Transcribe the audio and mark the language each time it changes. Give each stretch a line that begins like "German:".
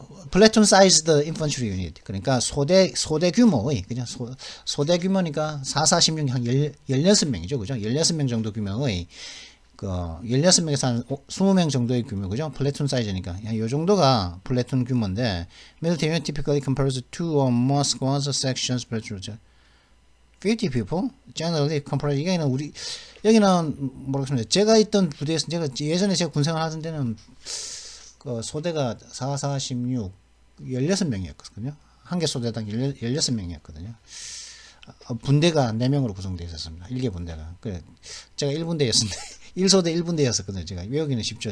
English: 플래툰 사이즈드 인펀트리 유닛
Korean: 그러니까 소대 규모의 그냥 소대 규모니까 4416 한 16명이죠. 그죠? 16명 정도 규모의 그 16명에서 한 20명 정도의 규모 그죠? 플래툰 사이즈니까 이 정도가 플래툰 규모인데
English: military unit typically composed of 2 or more squads or sections per troop. 50 people generally compared
Korean: 여기는 모르겠습니다. 제가 있던 부대에서 예전에 제가 군생활 하던 데는 그 소대가 4416 16명이었거든요. 한 개 소대당 16명이었거든요. 분대가 4명으로 구성되어 있었습니다. 1개 분대가. 그래 제가 1분대였는데 1소대 1분대였었거든요. 제가 외우기는 쉽죠.